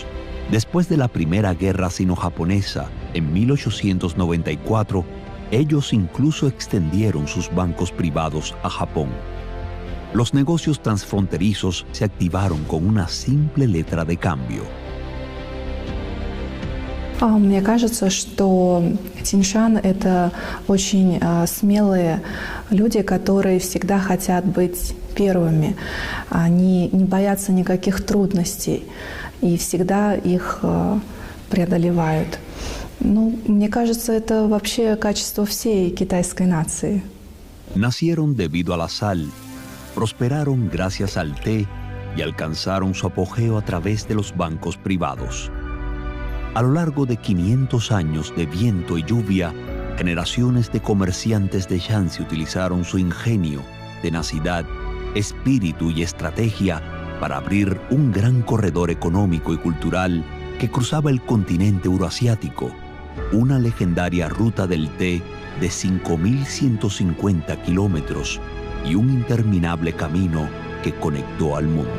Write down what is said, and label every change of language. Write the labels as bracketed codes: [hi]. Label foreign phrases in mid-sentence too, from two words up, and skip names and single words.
[es] Después de la Primera Guerra Sino-Japonesa, en 1894, ellos incluso extendieron sus bancos privados a Japón. Los negocios transfronterizos se activaron con una simple letra de cambio. [ru] Мне кажется, что Тиньшан – это очень смелые люди, которые всегда хотят быть первыми. Они не боятся никаких трудностей и всегда их преодолевают. Мне кажется, это вообще качество всей китайской нации. [es] Nacieron debido a la sal, prosperaron gracias al té y alcanzaron su apogeo a través de los bancos privados. A lo largo de 500 años de viento y lluvia, generaciones de comerciantes de Shanxi utilizaron su ingenio, tenacidad, espíritu y estrategia para abrir un gran corredor económico y cultural que cruzaba el continente euroasiático, una legendaria ruta del té de 5.150 kilómetros y un interminable camino que conectó al mundo.